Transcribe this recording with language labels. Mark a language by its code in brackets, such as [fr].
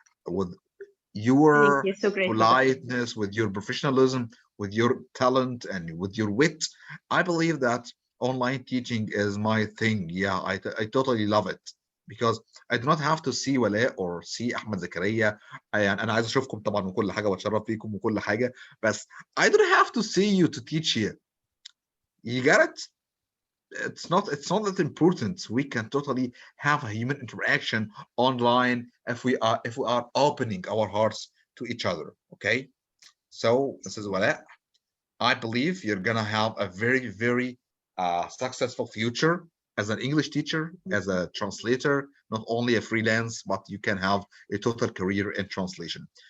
[en] With your politeness, with your professionalism, with your talent, and with your wit, I believe that online teaching is my thing. Yeah, I totally love it, because I do not have to see Wala or see Ahmed Zakaria. [ar] أنا عايز أشوفكم طبعا وكل حاجة وأتشرف بيكم وكل حاجة، بس [en] I don't have to see you to teach you. You get it? It's not that important. We can totally have a human interaction online if we are opening our hearts to each other. Okay, so this is Wala. I believe you're gonna have a very successful future as an English teacher, as a translator, not only a freelance, but you can have a total career in translation.